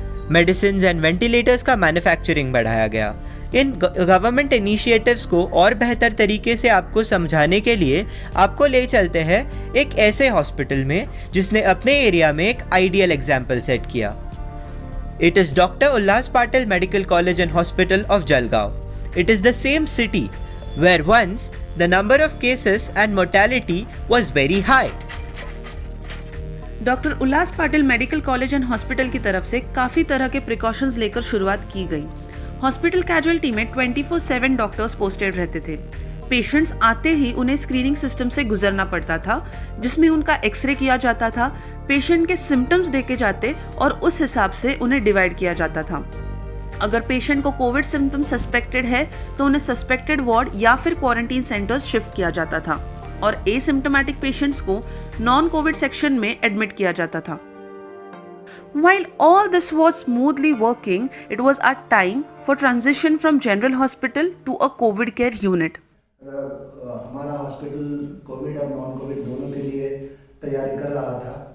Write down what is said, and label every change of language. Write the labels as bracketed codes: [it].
[hi] Medicine and ventilators का manufacturing बढ़ाया गया. इन गवर्नमेंट इनिशिएटिव्स को और बेहतर तरीके से आपको समझाने के लिए आपको ले चलते हैं एक ऐसे हॉस्पिटल में जिसने अपने एरिया में एक आइडियल एग्जाम्पल सेट किया. [en] It is doctor Ullas Patil medical college and hospital of Jalgaon. It is the same city where once the number of cases and mortality was very high. [hi] Doctor Ullas Patil medical college and hospital की तरफ से काफ़ी तरह के precautions लेकर शुरुआत की गई. हॉस्पिटल कैजुअलिटी में 24/7 डॉक्टर्स पोस्टेड रहते थे. पेशेंट्स आते ही उन्हें स्क्रीनिंग सिस्टम से गुजरना पड़ता था, जिसमें उनका एक्सरे किया जाता था, पेशेंट के सिम्टम्स देखे जाते और उस हिसाब से उन्हें डिवाइड किया जाता था. अगर पेशेंट को कोविड सिम्टम सस्पेक्टेड है तो उन्हें सस्पेक्टेड वार्ड या फिर क्वारंटीन सेंटर्स शिफ्ट किया जाता था और एसिम्टोमेटिक पेशेंट्स को नॉन कोविड सेक्शन में एडमिट किया जाता था. [en] While all this was smoothly working, it was a time for transition from general hospital to a COVID care unit. [hi] हमारा हॉस्पिटल कोविड और नॉन कोविड दोनों के लिए तैयारी कर रहा था.